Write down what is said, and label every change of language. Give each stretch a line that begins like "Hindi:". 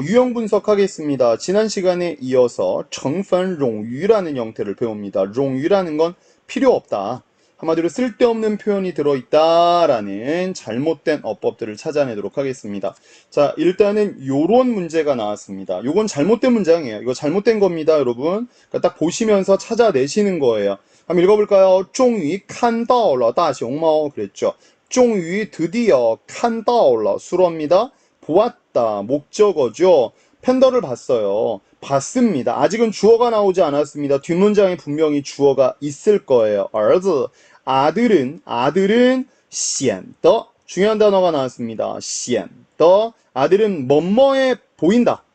Korean: 유형 분석하겠습니다. 지난 시간에 이어서 정펀 롱유라는 형태를 배웁니다. 롱유라는 건 필요 없다. 한마디로 쓸데없는 표현이 들어있다라는 잘못된 어법들을 찾아내도록 하겠습니다. 자, 일단은 요런 문제가 나왔습니다. 요건 잘못된 문장이에요. 이거 잘못된 겁니다, 여러분. 그러니까 딱 보시면서 찾아내시는 거예요. 한번 읽어볼까요?
Chinese: 终于看到了大熊猫
Korean: 그랬죠.终于 드디어 看到了 수로입니다. 보았다 목적어죠. 팬더를 봤어요. 봤습니다. 아직은 주어가 나오지 않았습니다. 뒷문장에 분명히 주어가 있을 거예요. 儿子 아들은 显得 중요한 단어가 나왔습니다. 显得 아들은 뭐뭐해 보인다.